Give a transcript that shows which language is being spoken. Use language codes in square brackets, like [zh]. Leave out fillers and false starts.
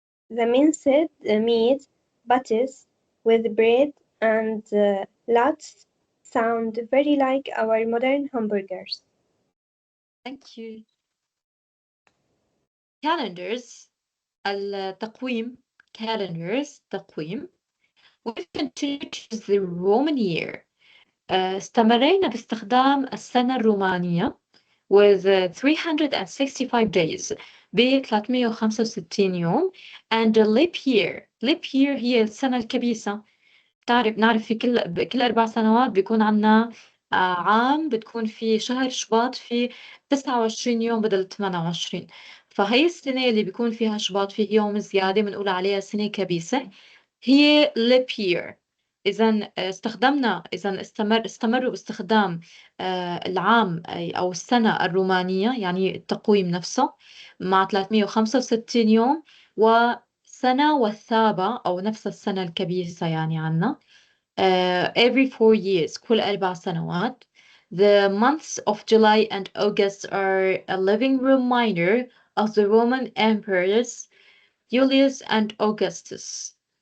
[en] The minced meat patties with bread and lettuce sound very like our modern hamburgers. Thank you. [ar] Calendars التقويم تقويم. [en] We continue to use the Roman year. [ar] استمرينا باستخدام السنة الرومانية [en] with 365 days [ar] ب 365 يوم [en] and a leap year. [ar] leap year هي السنة الكبيسة. نعرف في كل 4 سنوات بيكون عنا عام بتكون في شهر شباط في 29 يوم بدل 28. فهي السنة اللي بيكون فيها شباط فيه يوم زيادة بنقول عليها سنة كبيسة، هي leap year. إذا إذا استمروا باستخدام العام أو السنة الرومانية، يعني التقويم نفسه مع 365 يوم، وسنة والثابة أو نفس السنة الكبيسة يعني عنا [en] every 4 years [ar] كل 4 سنوات. [en] The months of July and August are a living reminder of the Roman emperors Julius and Augustus.